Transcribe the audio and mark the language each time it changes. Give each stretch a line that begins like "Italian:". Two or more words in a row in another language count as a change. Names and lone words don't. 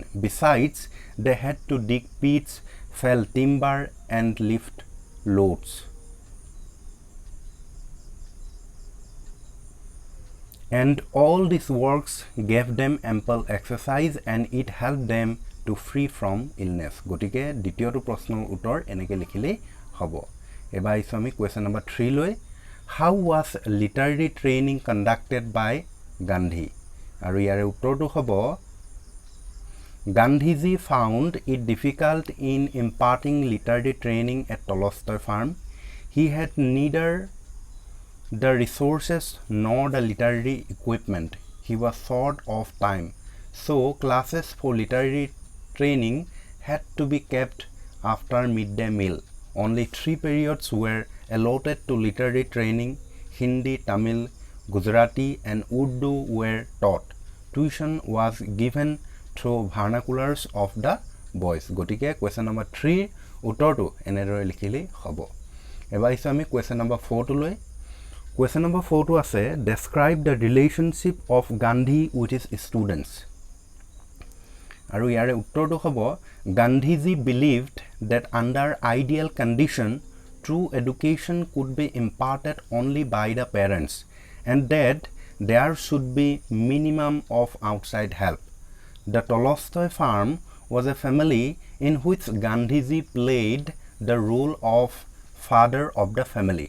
English: Besides, they had to dig pits, fell timber and lift loads. And all these works gave them ample exercise and it helped them to free from illness.
Assamese: গতিকে দ্বিতীয়টো প্ৰশ্নৰ উত্তৰ এনেকৈ লিখিলেই হ'ব। এবাৰ আহিছোঁ আমি
English: question number 3
Assamese: লৈ
English: how was literary training conducted by Gandhi.
Assamese: আৰু ইয়াৰে উত্তৰটো হ'ব
English: Gandhiji found it difficult in imparting literary training at Tolstoy farm. He had neither the resources nor the literary equipment. He was short of time, so classes for literary training had to be kept after midday meal. Only 3 periods were allotted to literary training. Hindi, Tamil, Gujarati and Urdu were taught. Tuition was given through vernaculars of the boys.
Assamese: গতিকে
English: question number 3
Assamese: উত্তৰটো এনেদৰে লিখিলেই হ'ব। এবাৰ আহিছোঁ আমি
English: question number 4
Assamese: লৈ।
English: Question number 4 to আছে describe the relationship of Gandhi with his students.
Assamese: আৰু ইয়াৰে উত্তৰটো হ'ব
English: Gandhiji believed that under ideal condition true education could be imparted only by the parents and that there should be minimum of outside help. The Tolstoy farm was a family in which Gandhiji played the role of father of the family.